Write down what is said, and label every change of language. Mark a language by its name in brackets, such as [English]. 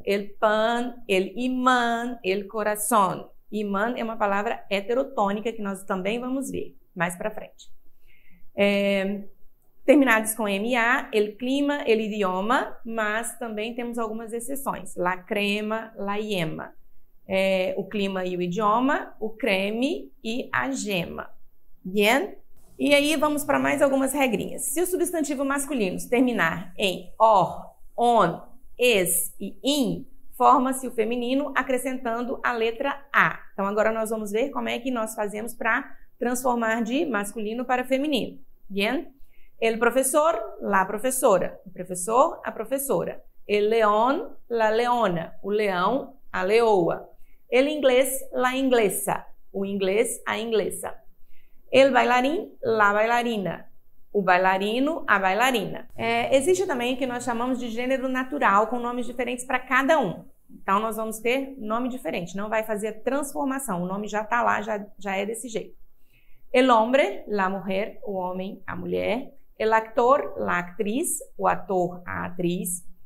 [Spanish] El pan, el imán, el corazón. [Portuguese] Imã é uma palavra heterotônica que nós também vamos ver mais para frente. terminados com MA, [Spanish] el clima, el idioma, [Portuguese] mas também temos algumas exceções. [Spanish] La crema, la yema. [Portuguese] O clima e o idioma, o creme e a gema. Bien? E aí vamos para mais algumas regrinhas. Se o substantivo masculino terminar em or, on, es e in, forma-se o feminino acrescentando a letra A. Então agora nós vamos ver como é que nós fazemos para transformar de masculino para feminino. [Spanish] Bien? El professor, la professora. [Portuguese] O professor, a professora. [Spanish] El león, la leona. [Portuguese] O leão, a leoa. [Spanish] El inglês, la inglesa. [Portuguese] O inglês, a inglesa. [Spanish] El bailarín, la bailarina. [Portuguese] O bailarino, a bailarina. Existe também o que nós chamamos de gênero natural, com nomes diferentes para cada um. Então, nós vamos ter nome diferente, não vai fazer transformação. O nome já está lá, já é desse jeito. [Spanish] El hombre, la mujer, [Portuguese] o homem, a mulher. [Spanish] El actor, la actriz, [Portuguese] o ator, a atriz.